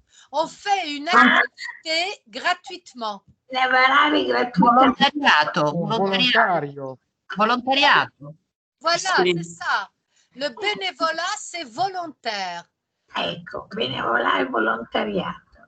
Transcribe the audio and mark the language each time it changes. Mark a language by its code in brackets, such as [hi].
[fr] On fait une activité gratuitement. [it] Lavorare gratuitamente. Volontariato. Volontariato. [fr] Voilà, [it] Sì. [fr] c'est ça. Le bénévolat, c'est volontaire. [it] Ecco, bénévolat e volontariato.